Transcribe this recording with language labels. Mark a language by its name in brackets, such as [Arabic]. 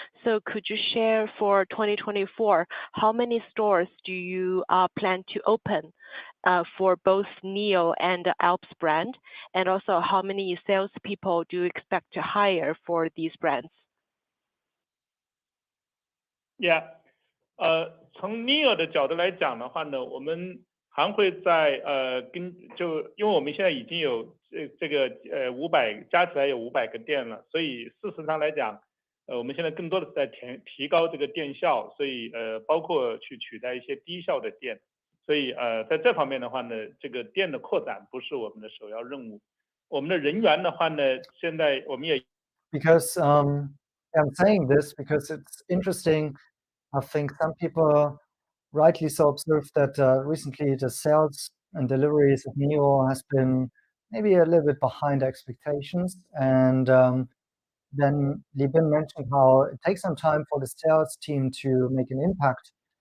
[English] So could you share for 2024, how many stores do you plan to open for both NIO and the Alps brand? And also, how many salespeople do you expect to hire for these brands? [Chinese] Yeah，从 NIO 的角度来讲的话呢，我们还会在因为我们现在已经有这个500加起来有500个店了，所以事实上来讲，我们现在更多的是在提高这个店效，所以包括去取代一些低效的店，所以在这方面的话呢，这个店的扩展不是我们的首要任务。我们的人员的话呢，现在我们也 [English] Because I'm saying this because it's interesting. I think some people rightly so observed that recently the sales and deliveries of NIO has been maybe a little bit behind expectations. And then Li Bin mentioned how it takes some time for the sales team to make an impact.